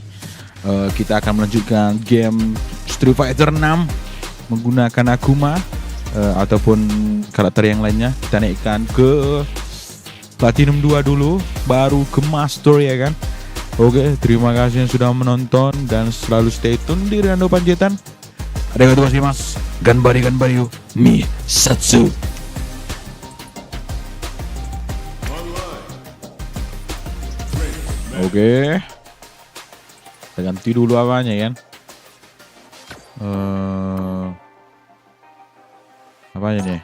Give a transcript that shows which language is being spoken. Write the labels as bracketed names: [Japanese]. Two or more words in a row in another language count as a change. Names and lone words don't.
[Indonesian] Kita akan melanjutkan game Street Fighter 6 menggunakan Akuma ataupun karakter yang lainnya. Kita naikkan ke Platinum 2 dulu, baru ke Master ya kan. Oke, terima kasih yang sudah menonton dan selalu [English] stay tune [Indonesian] di Rinando Panjaitan. [Japanese] ありがとうございます. がんばれがんばれよ Misatsu. [Indonesian] Oke, kita ganti dulu apanya kan? Apanya nih?